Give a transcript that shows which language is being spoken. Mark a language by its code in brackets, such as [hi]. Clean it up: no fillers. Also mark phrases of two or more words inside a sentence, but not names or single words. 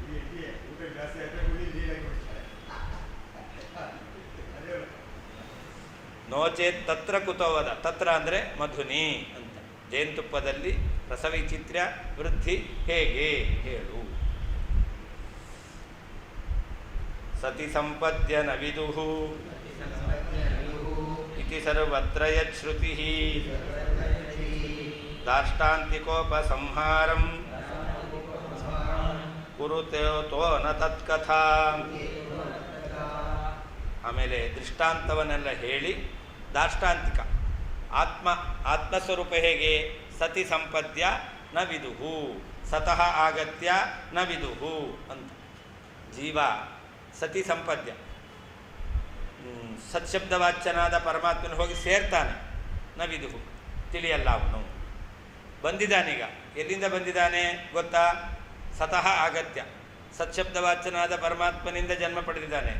[sa] ನೋಚೇತ್ ತತ್ರ ಕುತೋವದ, ತತ್ರ ಅಂದರೆ ಮಧುನಿ ಅಂತ. [kn] ಜೇನುತುಪ್ಪದಲ್ಲಿ ರಸವೈಚಿತ್ರ್ಯ ವೃದ್ಧಿ ಹೇಗೆ ಹೇಳು. [sa] ಸತಿ ಸಂಪದ್ಯ ನ ವಿದುಃ ಇತಿ ಸರ್ವತ್ರ ಯಚ್ಶ್ರುತಿಃ ದಾಷ್ಟಾಂತಿಕೋಪಸಂಹಾರಂ ಕುರುತೆ ತೋ ನ ತತ್ಕಥಾ. [kn] ಆಮೇಲೆ ದೃಷ್ಟಾಂತವನ್ನೆಲ್ಲ ಹೇಳಿ ದಾಷ್ಟಾಂತಿಕ ಆತ್ಮಸ್ವರೂಪ ಹೇಗೆ? [sa] ಸತಿ ಸಂಪದ್ಯ ನ ವಿದುಹು, ಸತಃ ಆಗತ್ಯ ನ ವಿದುಹು ಅಂತ. ಜೀವ ಸತಿ ಸಂಪದ್ಯ, [kn] ಸತ್ಶಬ್ದವಾಚ್ಯನಾದ ಪರಮಾತ್ಮನ ಹೋಗಿ ಸೇರ್ತಾನೆ. [sa] ನ ವಿದುಹು, [kn] ತಿಳಿಯಲ್ಲ ಅವನು. ಬಂದಿದ್ದಾನೀಗ, ಎಲ್ಲಿಂದ ಬಂದಿದ್ದಾನೆ ಗೊತ್ತಾ? [sa] ಸತಃ ಆಗತ್ಯ, [kn] ಸತ್ಶಬ್ದವಾಚ್ಯನಾದ ಪರಮಾತ್ಮನಿಂದ ಜನ್ಮ ಪಡೆದಿದ್ದಾನೆ.